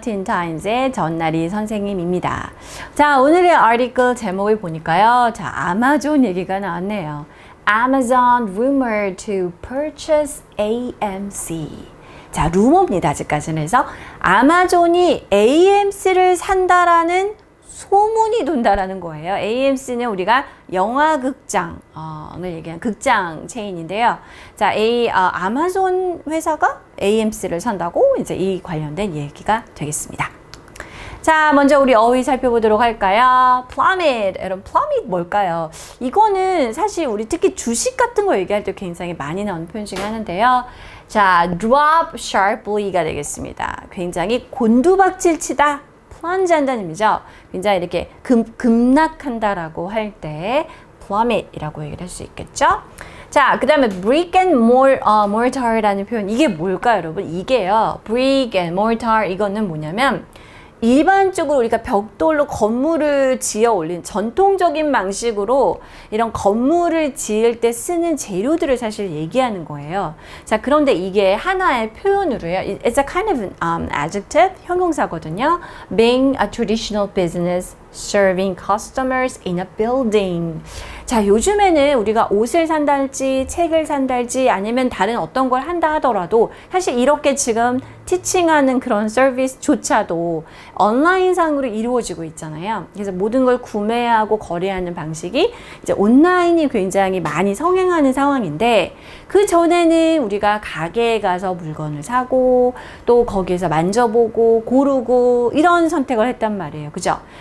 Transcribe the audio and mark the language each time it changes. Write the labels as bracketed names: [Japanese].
[Korean] 틴타임즈의 전나리 선생님입니다. 자, 오늘의 아티클 제목을 보니까요. 자, 아마존 얘기가 나왔네요. [English] Amazon rumored to purchase AMC. [Korean] 자, 루머입니다. 아직까지는. 그래서 아마존이 AMC를 산다라는 소문이 돈다라는 거예요. AMC는 우리가 영화극장을 얘기하는 극장 체인인데요. 자, 아마존 회사가 AMC를 산다고 이제 이 관련된 얘기가 되겠습니다. 자, 먼저 우리 어휘 살펴보도록 할까요? plummet. 여러분, plummet 뭘까요? 이거는 사실 우리 특히 주식 같은 거 얘기할 때 굉장히 많이 나오는 표현 중에 하나인데요. 자, [English] drop sharply [Korean] 가 되겠습니다. 굉장히 곤두박질 치다. plunge 한다는 의미죠. 굉장히 이렇게 급락한다라고 할 때 plummet이라고 얘기를 할 수 있겠죠. 자, 그 다음에 brick and mortar라는 표현, 이게 뭘까요, 여러분? 이게요, brick and mortar, 이거는 뭐냐면 일반적으로 우리가 벽돌로 건물을 지어 올린 전통적인 방식으로 이런 건물을 지을 때 쓰는 재료들을 사실 얘기하는 거예요. 자, 그런데 이게 하나의 표현으로요. [English] It's a kind of adjective, [Korean] 형용사거든요. [English] Being a traditional business serving customers in a building. [Korean] 자, 요즘에는 우리가 옷을 산달지, 책을 산달지, 아니면 다른 어떤 걸 한다 하더라도 사실 이렇게 지금 티칭하는 그런 서비스조차도 온라인상으로 이루어지고 있잖아요. 그래서 모든 걸 구매하고 거래하는 방식이 이제 온라인이 굉장히 많이 성행하는 상황인데, 그 전에는 우리가 가게에 가서 물건을 사고 또 거기에서 만져보고 고르고 이런 선택을 했단 말이에요. 그죠?